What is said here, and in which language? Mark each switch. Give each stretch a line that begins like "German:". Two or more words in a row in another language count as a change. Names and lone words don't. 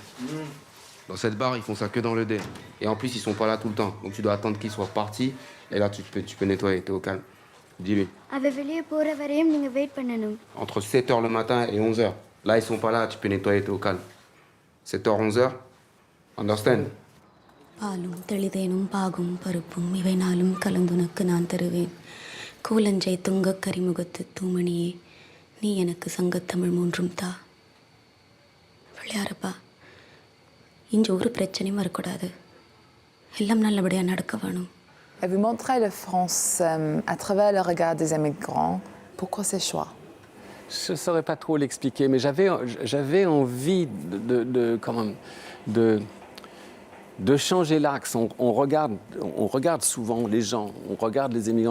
French: Dans cette barre, ils font ça que dans le dé. Et en plus, ils sont pas là tout le temps. Donc tu dois attendre qu'ils soient partis. Et là, tu peux nettoyer, t'es au calme. Dis-lui. Entre 7h le matin et 11h. Là, ils sont pas là, tu peux nettoyer, t'es au calme. 7h, 11h. Understand?
Tamil: பாலும் தெளிதேனும் பாகும் பருப்பும் இவை நாளும் கலந்துனக்கு நான் தருவேன் கூலஞ்சை துங்கக் கரிமுகத்து தூமணியே நீ எனக்கு சங்கத்தமிழ் 3 தா விளையாடுப்பா இங்க ஒரு பிரச்சனையும் வரக்கூடாது எல்லாம் நல்லபடியாக நடக்க வேணும்.
French: Et vous montrez la France à travers le regard des immigrants. Pourquoi ces choix? Je ne saurais pas trop l'expliquer, mais j'avais envie de changer l'axe. On regarde souvent les gens, on regarde les émigrants.